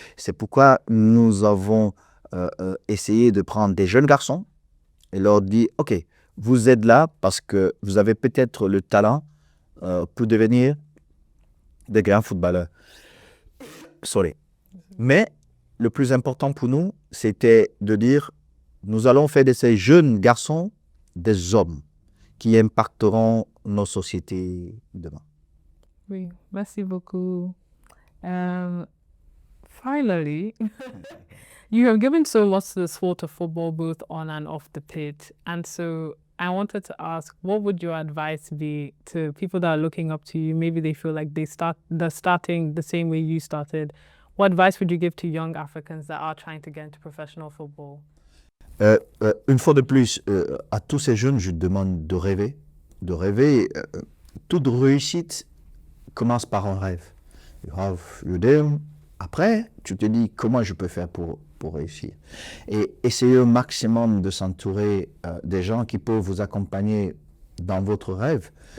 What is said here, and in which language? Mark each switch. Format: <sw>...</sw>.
<fr>C'est pourquoi nous avons essayé de prendre des jeunes garçons et leur dire, OK, vous êtes là parce que vous avez peut-être le talent pour devenir des grands footballeurs.</fr> <en>Sorry.</en> <fr>Mais le plus important pour nous, c'était de dire, nous allons faire de ces jeunes garçons des hommes qui impacteront nos sociétés demain. Oui, merci beaucoup.</fr> <en>Finally, you have given so much to the sport of football, both on and off the pitch. And so I wanted to ask, what would your advice be to people that are looking up to you? Maybe they feel like they're starting the same way you started. What advice would you give to young Africans that are trying to get into professional football?</en> <fr>Une fois de plus, à tous ces jeunes, je demande de rêver. De rêver. Toute réussite commence par un rêve.</fr> <en>You have your dream.</en> <fr>Après, tu te dis comment je peux faire pour réussir. Et essayez au maximum de s'entourer des gens qui peuvent vous accompagner dans votre rêve.</fr>